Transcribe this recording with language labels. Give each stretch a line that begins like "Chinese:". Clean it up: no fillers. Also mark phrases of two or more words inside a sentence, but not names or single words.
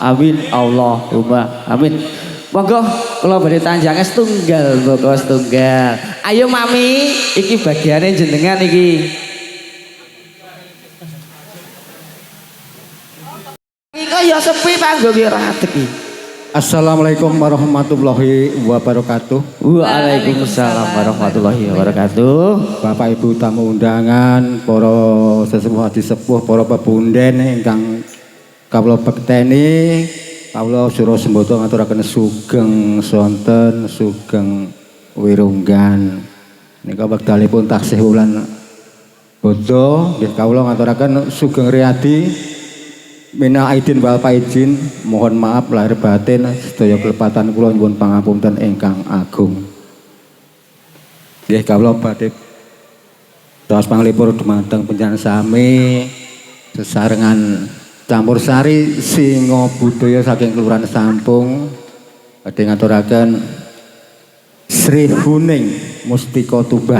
Arabic: آمين اللهم آمين.
Javanese: Monggo kula badhe tanjange setunggal mboko setunggal. Ayo Mami, iki bagiane jenengan iki. Iki kaya sepi panggo ki ora adeg iki.
Arabic: السلام عليكم ورحمة الله وبركاته. وعليكم السلام ورحمة الله وبركاته.
Javanese: Bapak Ibu tamu undangan, para sesepuh hadi sepuh, para pepunden ingkang kawula bekteni, kawula sura sembodo ngaturaken sugeng sonten, sugeng wirunggan. Nika wekdalipun taksih wulan bodho, nggih kawula ngaturaken sugeng riyadi.
Arabic: من العائدين والفائزين,
Indonesian: mohon maaf lahir batin
Javanese: sedaya kelepatan kula nyuwun pangapunten ingkang agung. Nggih kawula badhe daos panglipur dumateng panjenengan sami sesarengan campur sari Singo Budaya saking Kelurahan Sampung badhe ngaturaken Sri Huning Mustika Tuban.